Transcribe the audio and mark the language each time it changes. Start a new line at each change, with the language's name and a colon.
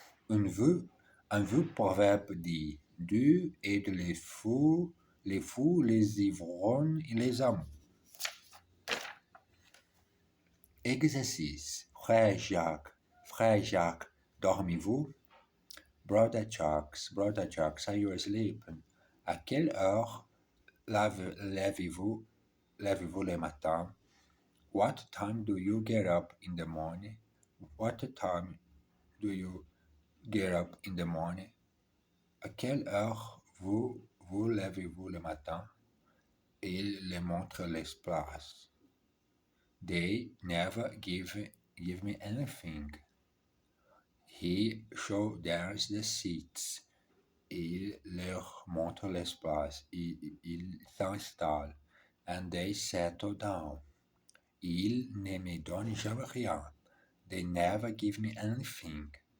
French: Un vieux proverbe dit: Dieu aide les fous, les ivrognes et les amours. Exercice. Frère Jacques, dormez-vous?
English: Brother Jacques, are you asleep?
French: À quelle heure lèvez-vous le matin?
English: What time do you get up in the morning? What time do you get up in the morning?
French: À quelle heure vous lèvez-vous le matin? Il les montre les places.
English: They never give me anything. He shows them the seats.
French: Il leur montre les places. Ils s'installent.
English: And they settle down.
French: Ils ne me donnent jamais rien.
English: They never give me anything.